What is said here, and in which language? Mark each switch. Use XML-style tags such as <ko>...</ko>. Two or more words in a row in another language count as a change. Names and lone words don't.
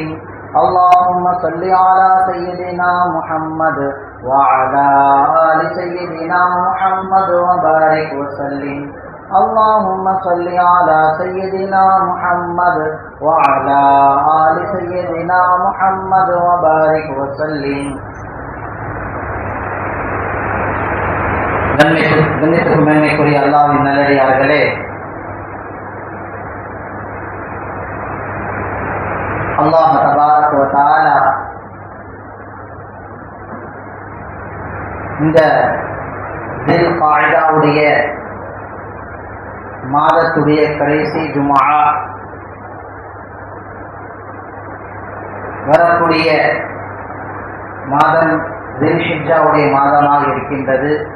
<ar>اللهم صل على سيدنا محمد وعلى آل سيدنا محمد وبارك وسلم. اللهم صل على سيدنا محمد وعلى آل سيدنا محمد وبارك وسلم.</ar> <ta>கண்ணியத்துக்கு மேன்மைக்குரிய அல்லாஹ்வின் நல்லடியார்களே, அல்லாஹ்</ta> <ar>تبارك وتعالى</ar> <ta>இந்த தில் காயிதாவுடைய மாதத்துடைய கடைசி ஜும்ஆ வரக்கூடிய மாதம் தில் ஹிஜ்ஜாவுடைய மாதமாக இருக்கின்றது.</ta>